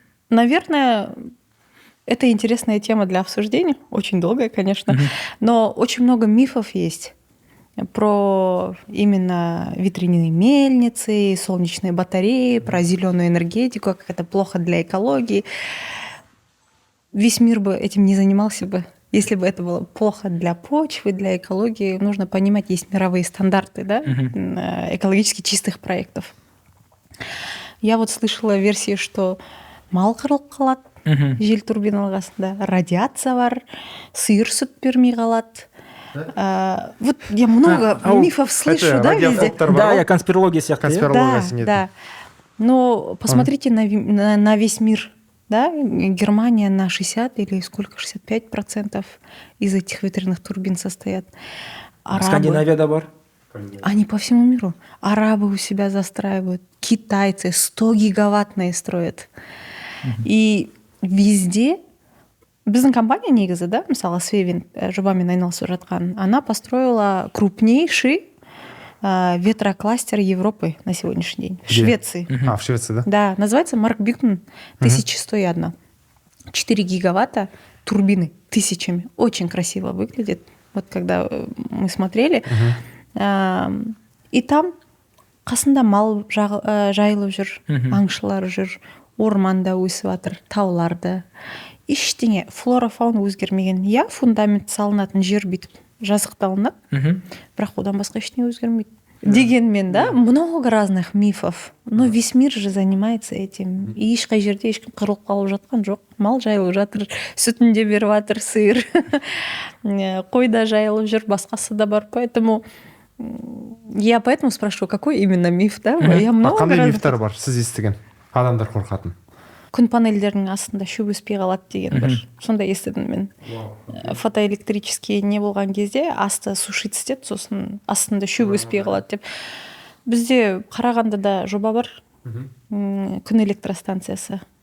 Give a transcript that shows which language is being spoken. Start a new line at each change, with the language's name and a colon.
Russian: Наверное, это интересная тема для обсуждения, очень долгая, конечно, но очень много мифов есть про именно ветряные мельницы, солнечные батареи, про зеленую энергетику, как это плохо для экологии. Весь мир бы этим не занимался бы, если бы это было плохо для почвы, для экологии. Нужно понимать, есть мировые стандарты, экологически чистых проектов. Я вот слышала версии, что
Kazakh: мал қырылып қалады, жел турбиналар қасында, радиация бар, сиыр сүт бермей қалады.
Russian: Вот я много мифов слышу, везде. Да, я конспирология сияқты. Да. Но посмотрите на весь мир. Германия на 60 или сколько, 65% из этих ветряных турбин состоят.
Kazakh: Скандинавия да бар?
Russian: Они по всему миру. Арабы у себя застраивают, китайцы 100 гигаваттные строят. И везде
Kazakh: біздің компания негізі, мысалы Свевин жобамен айналысып жатқан,
Russian: она построила крупнейший ветрокластер Европы на сегодняшний день. В Швеции. В Швеции, да? Да, называется Маркбюкен 1101. 4 гигаватта турбины тысячами. Очень красиво выглядит. Вот когда мы смотрели. И там
Kazakh: қасында мал жайылып жүр, аңшылар жүр, орманда өсіп жатыр, тауларда. Ештеңе, флора, фауна өзгермеген. Фундамент салынатын жер бүйтіп жазықталынады, бірақ одан басқа ештеңе өзгермейді.
Russian: Дегенмен да, много разных мифов. Но весь мир же занимается этим.
Kazakh: И ешқай жерде ешкім қырылып қалып жатқан жоқ. Мал жайылып жатыр, сүтін де беріп жатыр, сиыр. Қой да жайылып жүр, басқасы да бар.
Russian: Поэтому я поэтому спрашиваю, какой именно миф, да? Я много
Kazakh: Қандай
Russian: разных-
Kazakh: мифтар бар сіз естіген адамдар қорқатын? күн панельдерінің астында шөп өспей қалады деген бір сондай естідім мен. Фотоэлектрический не болған кезде асты сушить істеді, сосын астында шөп өспей қалады деп. Бізде Қарағандыда жоба бар, күн электростанциясы.